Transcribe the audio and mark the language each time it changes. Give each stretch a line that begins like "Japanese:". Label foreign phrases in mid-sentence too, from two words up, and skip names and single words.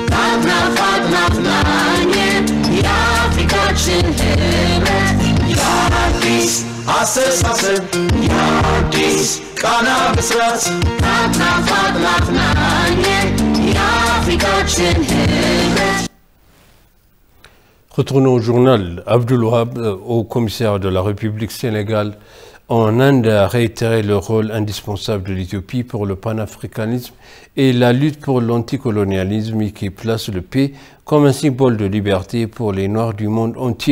Amharic: ናፍናኝ የአፍሪካችን ህብረት የአዲስ አስተሳሰብ የአዲስ ቃና ብስራት ናፍናኝ የአፍሪካችን ህብረት.
French: Retournons au journal. Abdoul Wahab, au commissaire de la République sénégale en Inde, a réitéré le rôle indispensable de l'Éthiopie pour le panafricanisme et la lutte pour l'anticolonialisme qui place le paix comme un symbole de liberté pour les Noirs du monde entier.